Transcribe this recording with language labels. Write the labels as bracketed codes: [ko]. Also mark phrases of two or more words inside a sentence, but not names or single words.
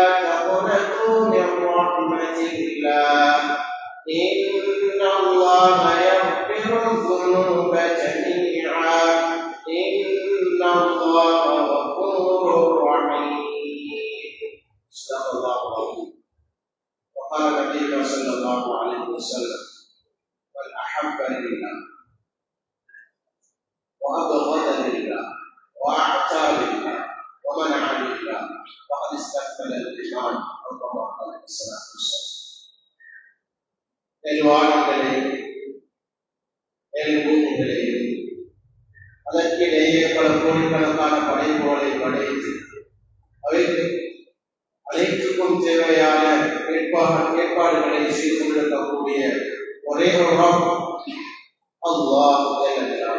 [ar] تقنطوا من رحمه الله ان الله يغفر الذنوب جميعا ان الله غفور رحيم صدق الله العظيم وقال النبي صلى الله عليه وسلم من احب لله وأبغض لله وأعطى لله ومنع لله فقد استكمل الإيمان أو كما قال عليه الصلاة والسلام. [ta] வானங்களையும் பூமிகளையும் அதற்கிடையே பல கோடிக்கணக்கான படைப்புகளை படைத்து அவைக்கு அனைத்துக்கும் தேவையான ஏற்பாடுகளை செய்து கொண்டிருக்கக்கூடிய ஒரே ஒரு அல்லாஹ் என்கிறார்.